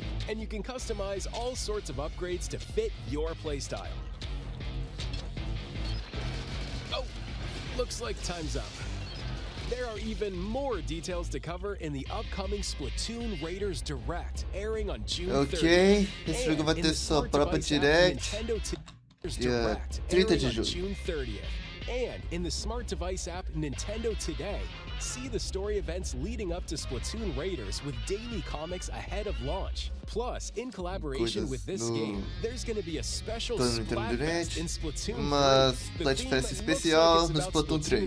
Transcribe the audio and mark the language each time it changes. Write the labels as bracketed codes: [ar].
[en] And you can customize all sorts of upgrades to fit your playstyle. Oh, looks like time's up. There are even more details to cover in the upcoming Splatoon Raiders Direct, airing on June 30th. [pt] Ok, esse jogo vai ter sua própria Direct. Dia 30 de julho. [en] June 30th. And in the smart device app Nintendo Today, see the story events leading up to Splatoon Raiders with daily comics ahead of launch. Plus, in collaboration with this game, there's going to be a special Splatfest in Splatoon 3. [pt] Uma Splatfest especial no Splatoon 3.